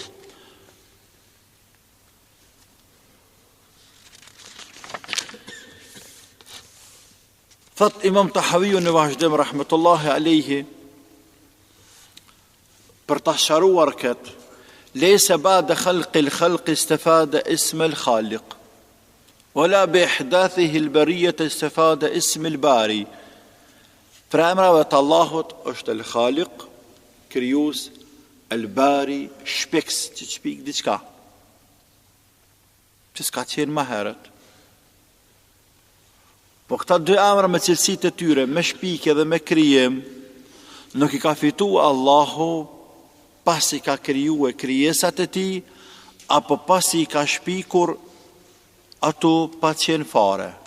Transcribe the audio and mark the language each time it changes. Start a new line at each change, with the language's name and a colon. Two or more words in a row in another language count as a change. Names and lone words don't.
Albanian: Thot Imam Tahawiu në vazhdim rahmetullahi alejhi, për ta sqaruar këtë,
Arabic: ليس بعد خلق الخلق استفاد اسم الخالق ولا بإحداثه البرية استفاد اسم الباري.
Albanian: Pra emrave të Allahut është al-khaliq, krijues, al-bari, shpeks, që shpik diçka, që s'ka qenë më herët. Po këta dy emra me cilësitë e tyre, me shpikje dhe me krijim, nuk i ka fitu Allahu pasi ka kriju krijesat e tij, apo pasi i ka shpikur ato pa qenë fare.